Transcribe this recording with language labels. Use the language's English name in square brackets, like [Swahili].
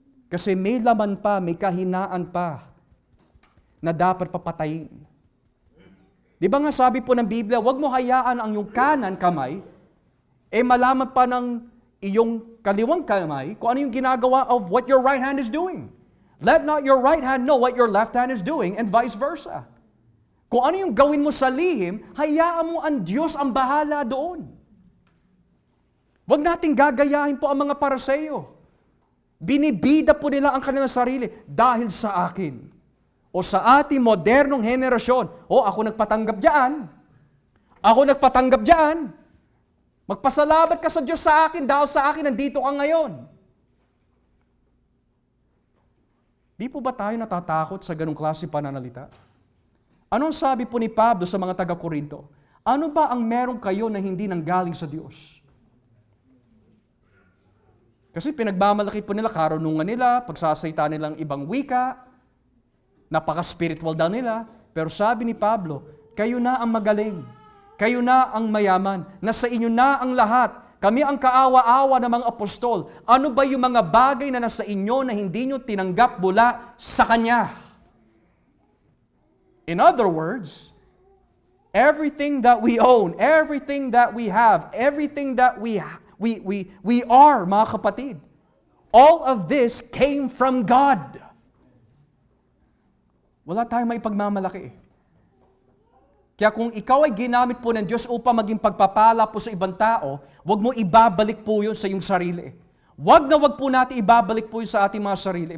[Filipino] Kasi may laman pa, may kahinaan pa na dapat papatayin. Di ba nga sabi po ng Biblia, huwag mo hayaan ang iyong kanan kamay, malaman pa ng iyong kaliwang kamay kung ano yung ginagawa [English] of what your right hand is doing. Let not your right hand know what your left hand is doing and vice versa. [Filipino] Kung ano yung gawin mo sa lihim, hayaan mo ang Diyos ang bahala doon. Huwag nating gagayahin po ang mga Pariseo. Binibida po nila ang kanilang sarili dahil sa akin. O sa ating modernong henerasyon. Ako nagpatanggap diyan. Ako nagpatanggap diyan. Magpasalamat ka sa Diyos sa akin dahil sa akin nandito ka ngayon. Di po ba tayo natatakot sa ganung klase pananalita? Anong sabi po ni Pablo sa mga taga-Korinto? Ano ba ang meron kayo na hindi nanggaling sa Diyos? Kasi pinagmamalaki po nila, karunungan nila, pagsasayta nilang ibang wika, napaka-spiritual daw nila. Pero sabi ni Pablo, kayo na ang magaling. Kayo na ang mayaman. Nasa inyo na ang lahat. Kami ang kaawa-awa ng mga apostol. Ano ba yung mga bagay na nasa inyo na hindi nyo tinanggap mula sa Kanya? [English] In other words, everything that we own, everything that we have, everything that we are, [Filipino] mga kapatid, [English] all of this came from God. [Filipino] Wala tayong maipagmamalaki. Kaya kung ikaw ay ginamit po ng Diyos upang maging pagpapala po sa ibang tao, huwag mo ibabalik po yun sa iyong sarili. Huwag po natin ibabalik po yun sa ating mga sarili.